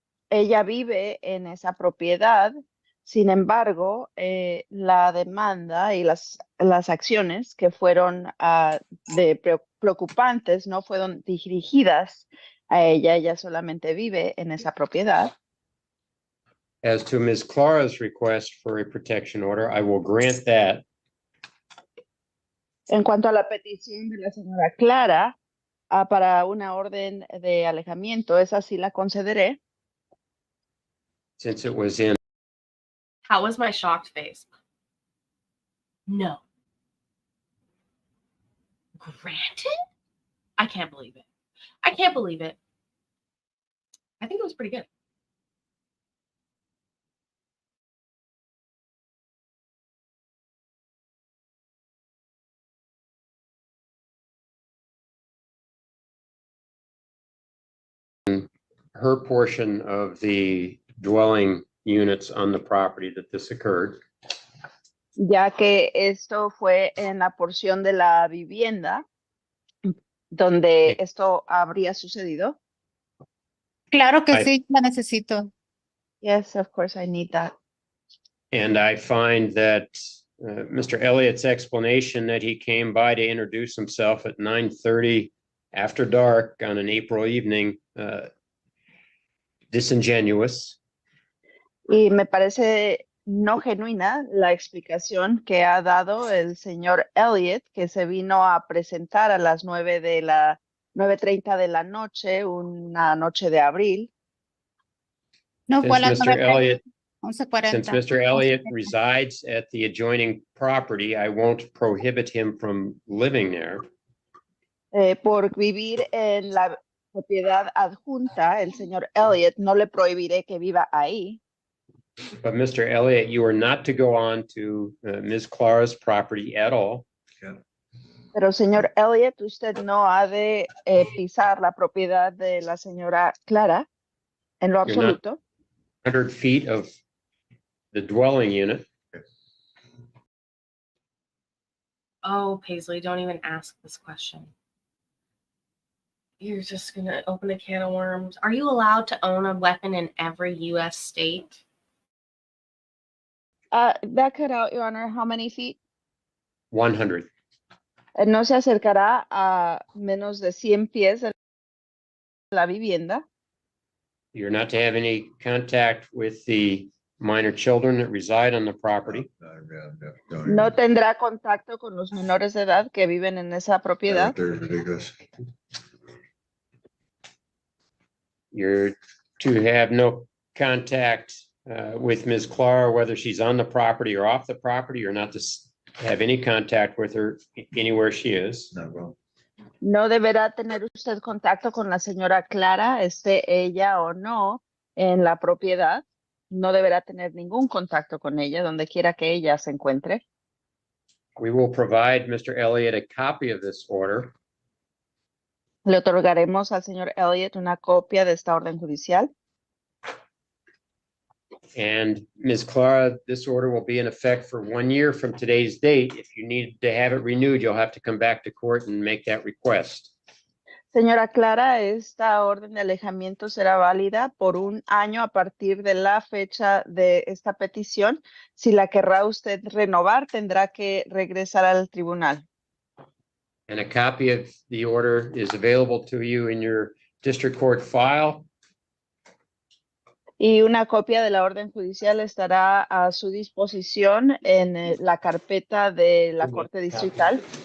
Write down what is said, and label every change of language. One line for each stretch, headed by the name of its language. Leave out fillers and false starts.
Spanish: Ella vive en esa propiedad, sin embargo, la demanda y las acciones que fueron preocupantes no fueron dirigidas a ella, ella solamente vive en esa propiedad.
English: As to Ms. Clara's request for a protection order, I will grant that.
Spanish: En cuanto a la petición de la señora Clara para una orden de alejamiento, esa sí la concederé.
English: Since it was in. How was my shocked face? No. Granted? I can't believe it. I can't believe it. I think it was pretty good. Her portion of the dwelling units on the property that this occurred.
Spanish: Ya que esto fue en la porción de la vivienda donde esto habría sucedido. Claro que sí, la necesito.
English: Yes, of course, I need that. And I find that Mr. Elliott's explanation that he came by to introduce himself at 9:30 after dark on an April evening, disingenuous.
Spanish: Y me parece no genuina la explicación que ha dado el señor Elliott, que se vino a presentar a las 9:30 de la noche, una noche de abril. No fue a las
English: Since Mr. 9:40. Mr. Elliott resides at the adjoining property, I won't prohibit him from living there.
Spanish: Por vivir en la propiedad adjunta, el señor Elliott, no le prohibiré que viva ahí.
English: But Mr. Elliott, you are not to go on to Ms. Clara's property at all.
Spanish: Pero señor Elliott, usted no ha de pisar la propiedad de la señora Clara en lo
English: You're not
Spanish: absoluto.
English: 100 feet of the dwelling unit. Oh, Paisley, don't even ask this question. You're just going to open a can of worms. Are you allowed to own a weapon in every U.S. state? That cut out, Your Honor, how many feet? 100.
Spanish: No se acercará a menos de 100 pies de la vivienda.
English: You're not to have any contact with the minor children that reside on the property.
Spanish: No tendrá contacto con los menores de edad que viven en esa propiedad.
English: You're to have no contact with Ms. Clara, whether she's on the property or off the property. You're not to have any contact with her anywhere she is.
Spanish: No deberá tener usted contacto con la señora Clara, esté ella o no en la propiedad. No deberá tener ningún contacto con ella, donde quiera que ella se encuentre.
English: We will provide Mr. Elliott a copy of this order.
Spanish: Le otorgaremos al señor Elliott una copia de esta orden judicial.
English: And Ms. Clara, this order will be in effect for 1 year from today's date. If you need to have it renewed, you'll have to come back to court and make that request.
Spanish: Señora Clara, esta orden de alejamiento será válida por 1 año a partir de la fecha de esta petición. Si la querrá usted renovar, tendrá que regresar al tribunal.
English: And a copy of the order is available to you in your district court file.
Spanish: Y una copia de la orden judicial estará a su disposición en la carpeta de la Corte Distrital.